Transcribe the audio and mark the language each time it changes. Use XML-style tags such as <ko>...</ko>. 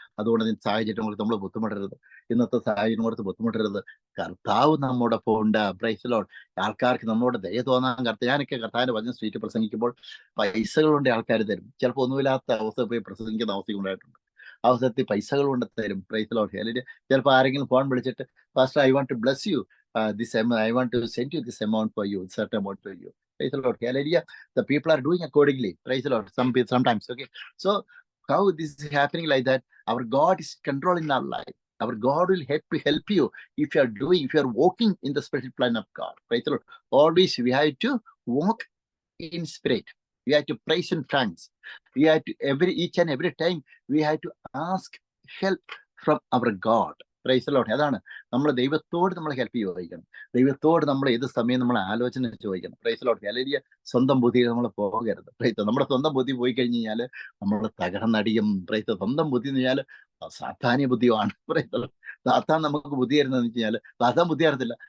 <ml>അതുകൊണ്ട് സാഹചര്യം കൊടുത്ത് നമ്മൾ ബുദ്ധിമുട്ടരുത്. ഇന്നത്തെ സാഹചര്യം കൊടുത്ത് ബുദ്ധിമുട്ടരുത്. കർത്താവ് നമ്മുടെ ഒപ്പം ഉണ്ട്.</ml> <en>Praise Lord.</en> <ml>ആൾക്കാർക്ക് നമ്മളോട് ദയ തോന്നാൻ ഞാനൊക്കെ കർത്താവിന്റെ വചനം സ്ട്രീറ്റ് പ്രസംഗിക്കുമ്പോൾ പൈസകൾ കൊണ്ട് ആൾക്കാർ തരും. ചിലപ്പോൾ ഒന്നുമില്ലാത്ത അവസ്ഥ പോയി പ്രസംഗിക്കുന്ന അവസ്ഥ ഉണ്ടായിട്ടുണ്ട്. അവസരത്തിൽ പൈസകൾ കൊണ്ട് തരും.</ml> <en>Praise Lord. Hallelujah.</en> <ml>ചിലപ്പോൾ ആരെങ്കിലും ഫോൺ വിളിച്ചിട്ട്,</ml> <en>Pastor I want to bless you, I want to send you this amount for you, certain amount for you. Praise the Lord. Hallelujah. The people are doing accordingly. Praise the Lord. Sometimes. Okay. So how this is happening like that? Our God is controlling our life. Our God will help you if you are walking in the spiritual plan of God. Praise the Lord. Always we have to walk in spirit. We have to praise in tongues. We have to each and every time we have to ask help from our God. Praise the Lord.</en> <ml>അതാണ് നമ്മൾ ദൈവത്തോട് നമ്മൾ help ചോദിക്കണം. ദൈവത്തോട് നമ്മൾ ഏത് സമയം നമ്മൾ ആലോചന ചോദിക്കണം.</ml> <en>Praise Lord.</en> <ml>അല്ലെങ്കിൽ സ്വന്തം ബുദ്ധിയിൽ നമ്മൾ പോകരുത്. പ്രൈസ് നമ്മുടെ സ്വന്തം ബുദ്ധി പോയി കഴിഞ്ഞ് കഴിഞ്ഞാൽ നമ്മൾ തകർന്നടിയും. പ്രൈസ് സ്വന്തം ബുദ്ധി എന്ന് കഴിഞ്ഞാൽ സാത്താന്യ ബുദ്ധിയാണ്. പ്രൈസ് സാത്താൻ നമുക്ക് ബുദ്ധി തരുന്നതെന്ന് വെച്ച് കഴിഞ്ഞാൽ സാത്താൻ ബുദ്ധി അറിയത്തില്ല.</ml>